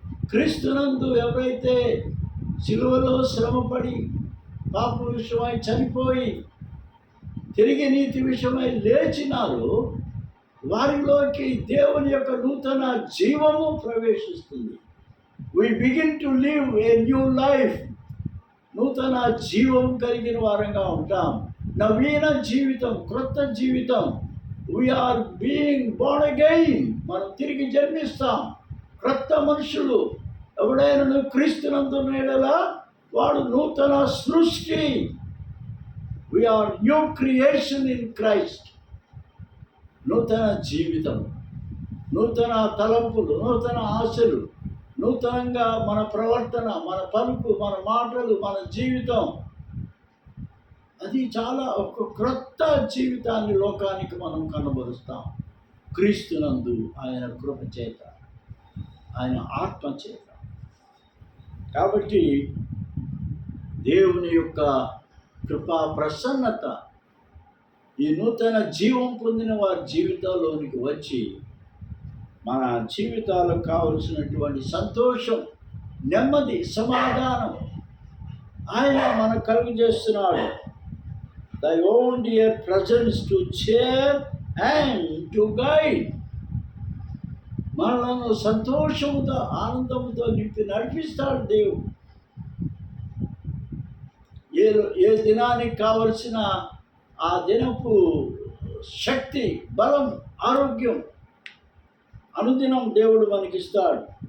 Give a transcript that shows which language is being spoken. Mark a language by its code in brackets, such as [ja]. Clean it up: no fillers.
[te] క్రీస్తునందు ఎవరైతే సిలువలో శ్రమపడి పాప విషయమై చనిపోయి తిరిగి నీతి విషయమై లేచినారో వారిలోకి దేవుని యొక్క నూతన జీవము ప్రవేశిస్తుంది. [en] we begin to live a new life. [te] నూతన జీవం కలిగిన వారంగా ఉంటాం. నవీన జీవితం, క్రొత్త జీవితం. [en] we are being born again. [te] మనం తిరిగి జన్మిస్తాం. క్రొత్త మనుషులు. ఎవడైనా క్రీస్తునందున్న యెడల వాడు నూతన సృష్టి. [en] we are new creation in Christ. [te] నూతన జీవితం, నూతన తలంపులు, నూతన ఆశలు, నూతనంగా మన ప్రవర్తన, మన పలుకు, మన మాటలు, మన జీవితం, అది చాలా ఒక క్రొత్త జీవితాన్ని లోకానికి మనం కనబరుస్తాం. క్రీస్తునందు ఆయన కృప చేత, ఆయన ఆత్మ చేత. కాబట్టి దేవుని యొక్క కృపా ప్రసన్నత ఈ నూతన జీవం పొందిన వారి జీవితాల్లోనికి వచ్చి మన జీవితాలకు కావలసినటువంటి సంతోషం, నెమ్మది, సమాధానం ఆయన మనకు కలుగు చేస్తున్నాడు. [en] Thy own dear presence to cheer and to guide. [te] మనలను సంతోషముతో, ఆనందంతో నింపి నడిపిస్తాడు దేవుడు. ఏ దినానికి కావలసిన ఆ దినపు శక్తి, బలం, ఆరోగ్యం అనుదినం దేవుడు మనకిస్తాడు.